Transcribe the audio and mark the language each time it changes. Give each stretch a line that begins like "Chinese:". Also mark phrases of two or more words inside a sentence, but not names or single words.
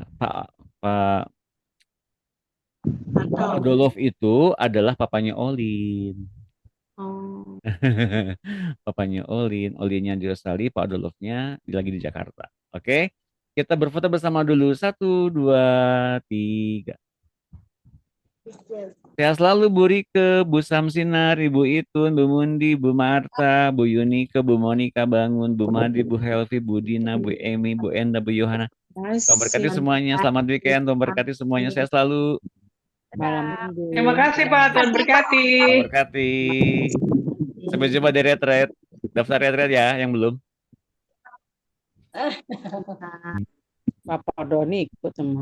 Indonesian: Pak Adolf itu adalah papanya Olin. Oh. Papanya Olinnya di Australia, Pak Adolfnya lagi di Jakarta. Oke, kita berfoto bersama dulu. 1, 2, 3. Sehat selalu Bu Rike, Bu Samsinar, Ibu Itun, Bu Mundi, Bu Marta, Bu Yunike, Bu Monika Bangun, Bu Madi, Bu Helvi, Bu Dina, Bu Emi, Bu Enda, Bu Yohana. Tuhan berkati semuanya. Selamat weekend. Tuhan berkati semuanya. Sehat selalu. Malam minggu. Terima kasih Pak, Tuhan berkati. Tuhan berkati. Sampai jumpa di retret. Daftar retret ya yang belum. Papa Doni ikut semua.